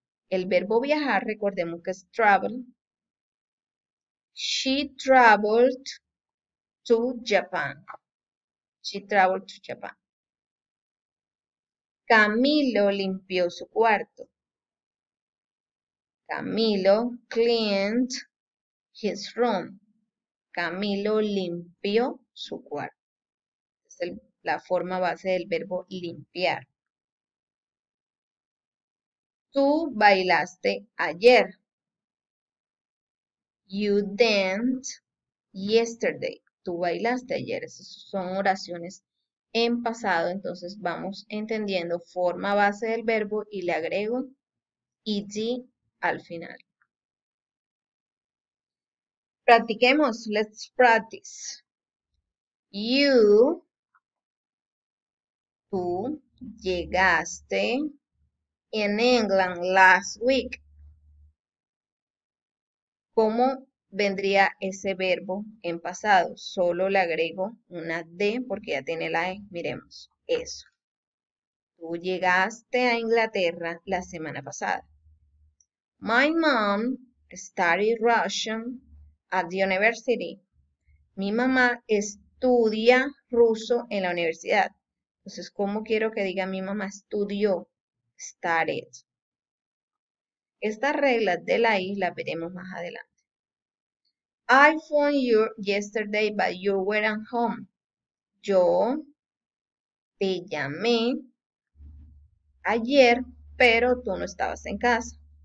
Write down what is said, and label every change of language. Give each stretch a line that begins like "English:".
Spanish: El verbo viajar, recordemos que es travel.
English: She traveled to Japan. She traveled to Japan.
Spanish: Camilo limpió su cuarto.
English: Camilo cleaned his room.
Spanish: Camilo limpió su cuarto. Es la forma base del verbo limpiar. Tú bailaste ayer.
English: You danced yesterday.
Spanish: Tú bailaste ayer. Esas son oraciones en pasado. Entonces vamos entendiendo forma base del verbo y le agrego ed al final. Practiquemos.
English: Let's practice.
Spanish: Tú llegaste en England
English: last week.
Spanish: ¿Cómo vendría ese verbo en pasado? Solo le agrego una D porque ya tiene la E. Miremos, eso. Tú llegaste a Inglaterra la semana pasada.
English: My mom studied Russian at the university.
Spanish: Mi mamá estudia ruso en la universidad. Entonces, ¿cómo quiero que diga mi mamá estudió?
English: Studied.
Spanish: Estas reglas de la I las veremos más adelante.
English: I phoned you yesterday, but you weren't home.
Spanish: Yo te llamé ayer, pero tú no estabas en casa.